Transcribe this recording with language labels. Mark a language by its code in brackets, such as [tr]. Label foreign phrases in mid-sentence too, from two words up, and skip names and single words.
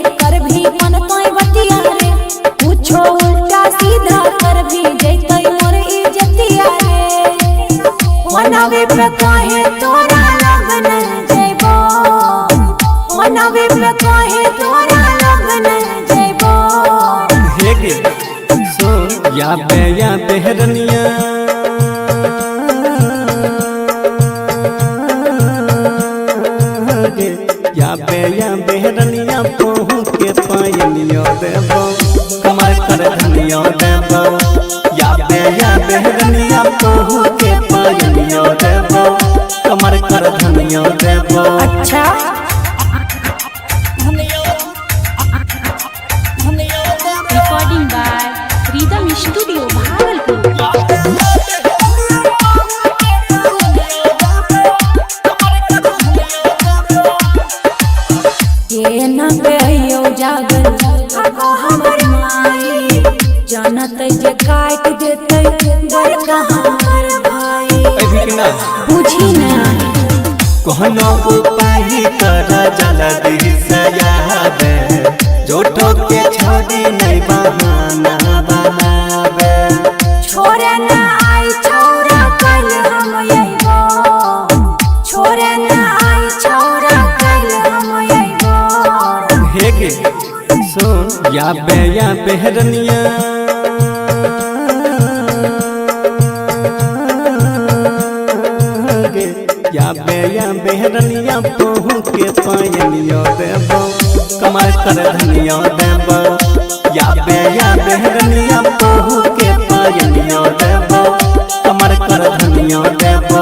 [anp] कर भी मन तोय बतिया रे पूछो उल्टा सीधा कर भी जैतै मोर इज्जतिया रे मनावे पे काहे तोरा लगन जइबो मनावे पे काहे तोरा लगन जइबो हे गे सुन या बेहरनिया या बेहरनिया पहू के पायनिया देबो कमर कर धनिया देबो या बेहरनिया पहू के पायनिया देबो कमर कर धनिया देबो। अच्छा [en] Recording by Rhythm Studio Bhagalpur. [anp] जागल हमर माई जानत जे काट देते बड़का हमर भाई बुझी ना कहनो उपाय कर जल्दी से आवे जोटो के छोड़ी नहीं बहाना बनावे छोरे ना आई छोरा कल हम आइबो छोरे ना आई छोरा कल हम आइबो। हे गे सुन या बेहरनिया या बेहरनिया पहू के पायनिया देबो कमर कर धनिया देबो या बेहरनिया पहू के पायनिया देबो कमर कर धनिया देबो।